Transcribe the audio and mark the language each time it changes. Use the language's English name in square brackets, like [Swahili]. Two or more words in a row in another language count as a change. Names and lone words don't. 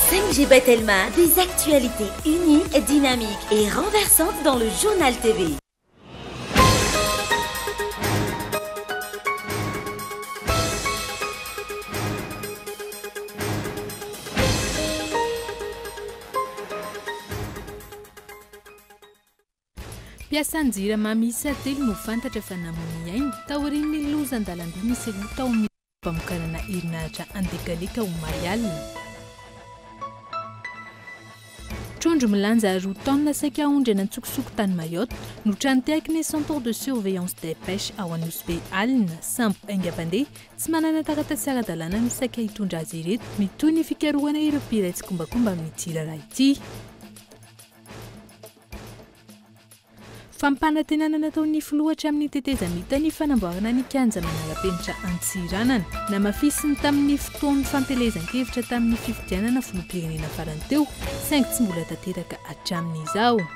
[French] MGB Telma, des actualités uniques, dynamiques et renversantes dans le journal TV. [Malagasy] Piasan jirama misy telo no fantatra fa namony ainy taorian'ny loza an-dalamby misy tao amin'ny pamokarana herinaratra andekaleka omaly alina. Trondro milanja 2 taona saika aondrana antsokosoko tany Mayotte no tranteakiny [French] centre de surveillance des pêches [Malagasy] ao Anosy Be alina sambo aingam-pandeha tsy manana taratasy ara-dalàna no saika hitondra azy ireto mitoy ny fikarohana ireo mpiray tsy kombakomba amin'ny tirara ity. Fampanantenana nataon'ny filohatra amin'ny tetezamita ny fanamboarana ny kianja manara-penitra Antsiranana namafisiny tamin'ny fotoan'ny fampelezan-kevitra tamin'ny fifidianana filoham-pirenena farany teo saingy tsy mbola tanteraka hatramin'izao.